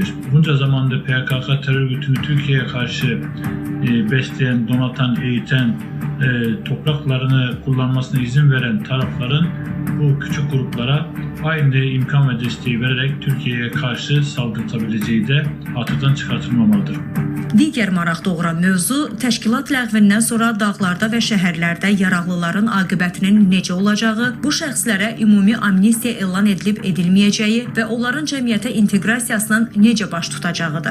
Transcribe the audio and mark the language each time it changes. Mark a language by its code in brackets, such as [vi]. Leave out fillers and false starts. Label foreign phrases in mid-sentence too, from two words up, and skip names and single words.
[tr] Bunca zamanda PKK terör örgütünü Türkiye'ye karşı besleyen, donatan, eğiten, topraklarını kullanmasına izin veren tarafların bu küçük gruplara aynı imkan ve desteği vererek Türkiye'ye karşı saldırtabileceği de atıdan çıkartılmamalıdır. [az] Digər maraq doğuran mövzu təşkilat ləğvindən sonra dağlarda və şəhərlərdə yaraqlıların aqibətinin necə olacağı, bu şəxslərə ümumi amnistiya elan edilib edilməyəcəyi və onların cəmiyyətə inteqrasiyasının necə baş tutacağıdır.